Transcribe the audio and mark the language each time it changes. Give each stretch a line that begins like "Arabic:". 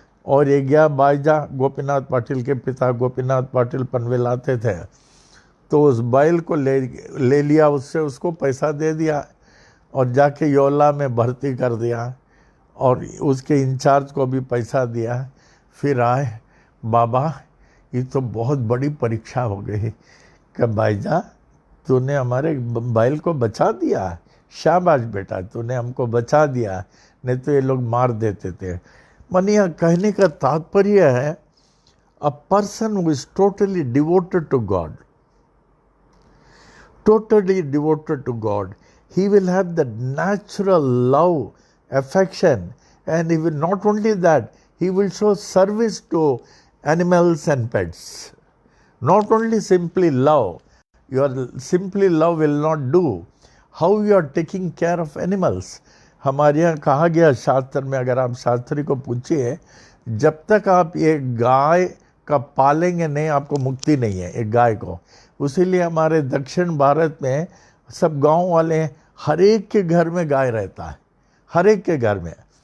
Hindi: और ये गया बाईजा, गोपीनाथ पाटिल के पिता गोपीनाथ पाटिल पनवेल आते थे, तो उस बैल को ले लिया उससे, उसको पैसा दे दिया और जाके योला में भर्ती कर दिया और उसके इंचार्ज को भी पैसा दिया। फिर आए बाबा ये तो बहुत बड़ी परीक्षा हो गई कि भाईजा तूने हमारे बैल को बचा दिया, शाबाश बेटा तूने हमको बचा दिया, नहीं तो ये लोग मार देते थे। माने यह कहने का तात्पर्य है
English: A person who is totally devoted to God, totally devoted to God, he will have the natural love, affection, and he will not only that, he will show service to animals and pets. Not only simply love, your simply love will not do. How you are taking care of animals.
Hindi: हमारे यहाँ कहा गया शास्त्र में, अगर आप शास्त्री को पूछिए, जब तक आप एक गाय का पालेंगे नहीं आपको मुक्ति नहीं है, एक गाय को। उसीलिए हमारे दक्षिण भारत में सब गांव वाले हर एक के घर में गाय रहता है, हर एक के घर में।